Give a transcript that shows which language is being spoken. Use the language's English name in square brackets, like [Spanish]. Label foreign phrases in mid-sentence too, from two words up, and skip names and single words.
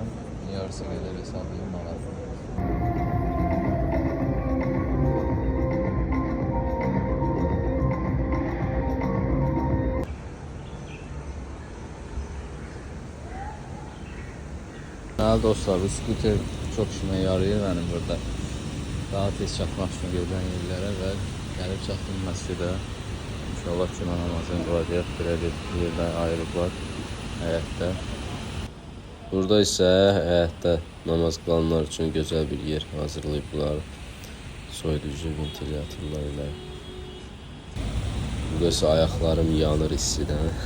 [Azerbaijani] Yarısı qədər hesablayır manatla. [Turkish] Değerli dostlar, bu skuter çok işime yarıyor benim burada. [Azerbaijani] Daha tez [Turkish] çatmak için [Azerbaijani] gedən yerlərə və gəlib çatdım məscidə. İnşallah cümə namazını qılacaq, belə bir yerdən ayrılıblar həyətdə. Burada isə həyətdə namaz qılanlar üçün gözəl bir yer hazırlayıblar. Soyuducu ventilyatorlar ilə. Burada isə ayaqlarım yanır istidən.